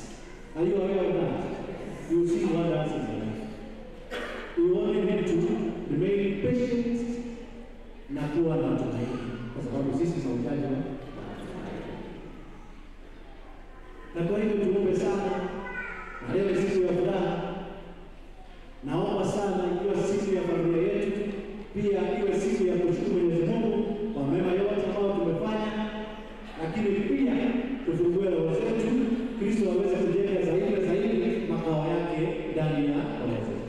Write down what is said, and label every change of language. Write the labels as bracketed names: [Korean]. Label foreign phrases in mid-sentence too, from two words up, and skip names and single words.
[English] Are you aware of that? You will see wonders in your life. You only need to remain patient [Swahili] na kuwa na tumaini, kwa sababu sisi tunahitaji na kwa hivyo tuombe sana. Na leo siku ya furaha, naomba sana ikiwa siku ya familia yetu, pia iwe siku ya kushukuru Mwenyezi Mungu kwa mema yote ambayo tumefanya, lakini pia tufungue roho zetu, Kristo aweze kujenga zaidi makao yake ndani ya roho zetu.